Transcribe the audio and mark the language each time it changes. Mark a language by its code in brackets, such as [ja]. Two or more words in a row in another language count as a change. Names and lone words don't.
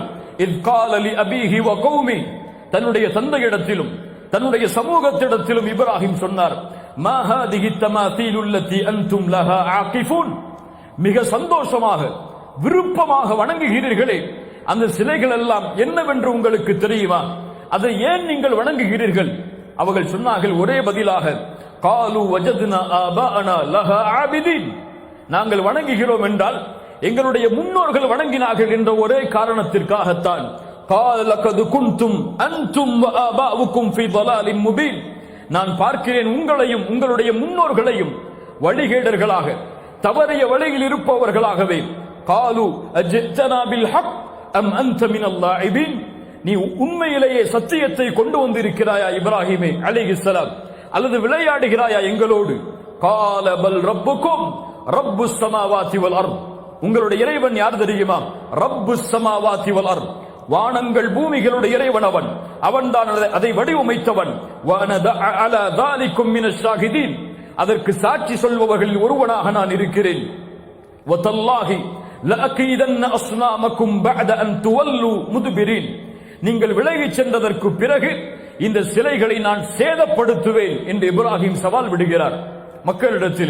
[ar] إذ قال لأبيه وقومه, [ta] தன்னுடைய தந்தையிடத்திலும் தன்னுடைய சமூகத்திடத்திலும் இப்ராஹிம் சொன்னார், [ar] ما هذه التماثيل التي أنتم لها عاكفون, [ta] மிக சந்தோஷமாக விருப்பமாக வணங்குகிறீர்களே, அந்த சிலைகள் எல்லாம் என்னவென்று உங்களுக்கு தெரியுமா? அதை ஏன் நீங்கள் வணங்குகிறீர்கள்? அவர்கள் சொன்னார்கள் ஒரே பதிலாக, [ar] قالوا وجدنا آباءنا لها عابدين, [ta] நாங்கள் வணங்குகிறோம் என்றால் எங்களுடைய முன்னோர்கள் வணங்கினார்கள் என்ற ஒரே காரணத்திற்காகத்தான். [ar] قال لقد كنتم انتم وآباؤكم في ضلال مبين, [ta] நான் பார்க்கிறேன் உங்களையும் உங்களுடைய முன்னோர்களையும் வழிகேடர்களாக, தவறிய வழியில் இருப்பவர்களாகவே. [ar] قالوا اجئتنا بالحق ام انت من اللاعبين, [ta] நீ உண்மையிலேயே சத்தியத்தை கொண்டு வந்திருக்கிறாயா இப்ராஹிமே அலைஹிஸ்ஸலாம், அல்லது விளையாடுகிறாயா எங்களோடு? [ar] قال بل ربكم رب السماوات والارض, [ta] உங்களுடைய இறைவன் யார் தெரியுமா? [ar] رب السماوات والأرض, [ta] வானங்கள் பூமிகளுடைய இறைவன் அவன், அவன்தான் அதை வடிவமைத்தவன். [ar] على ذلكم من الشاهدين, [ta] அதற்கு சாட்சி சொல்பவர்களில் ஒருவனாக நான் இருக்கிறேன். [ar] وتالله لأكيدن أصنامكم بعد أن تولوا مدبرين, [ta] நீங்கள் விலகிச் சென்றதற்கு பிறகு இந்த சிலைகளை நான் சேதப்படுத்துவேன் என்று இப்ராஹிம் சவால் விடுகிறார் மக்களிடத்தில்.